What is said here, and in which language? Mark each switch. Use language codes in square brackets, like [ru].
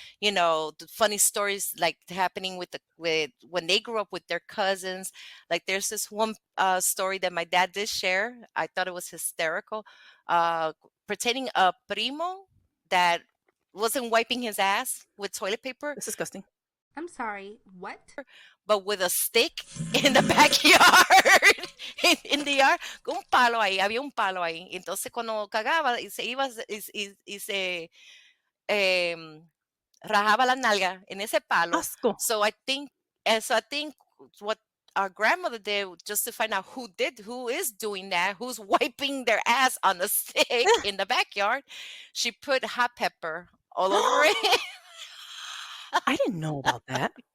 [en] The funny stories like happening with when they grew up with their cousins. Like there's this one story that my dad did share. I thought it was hysterical. Uh, Pertaining a primo that wasn't wiping his ass with toilet paper, It's disgusting. I'm sorry, what? but with a stick in the backyard, in the yard, [es] con un palo ahí, había un palo ahí. Entonces, cuando cagaba y se iba y se em, rajaba la nalga en ese palo. Asco. [en] So I think what our grandmother did, just to find out who is doing that, who's wiping their ass on a stick in the backyard, she put hot pepper all over it. I didn't know about that.